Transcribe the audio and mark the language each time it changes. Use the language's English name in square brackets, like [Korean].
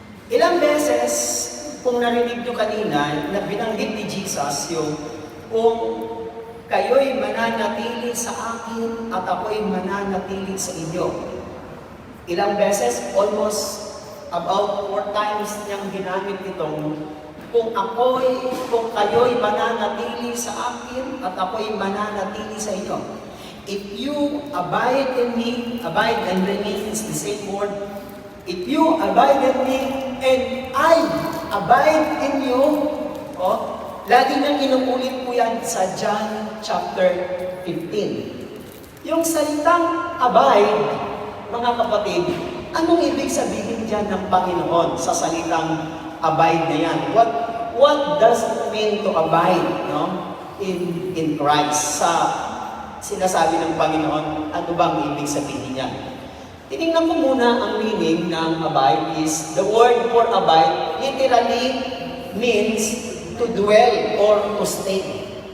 [Filipino] Ilang beses, kung narinig nyo kanina, na binanggit ni Jesus yung kung kayo'y mananatili sa akin at ako'y mananatili sa inyo. Ilang beses, [English] almost about 4 times [Filipino] niyang ginamit itong kung kayo'y mananatili sa akin at ako'y mananatili sa inyo. [English] If you abide in me, abide and remain is the same word. If you abide in me and I abide in you, [Filipino] lagi nang inuulit po yan sa John chapter 15. Yung salitang abide, mga kapatid, anong ibig sabihin dyan ng Panginoon sa salitang abide na yan? [English] What does it mean to abide, no? in Christ? [Filipino] Sa sinasabi ng Panginoon, ano bang ibig sabihin niya? Tinignan ko muna ang meaning ng [English] abide is, the word for abide literally means to dwell or to stay.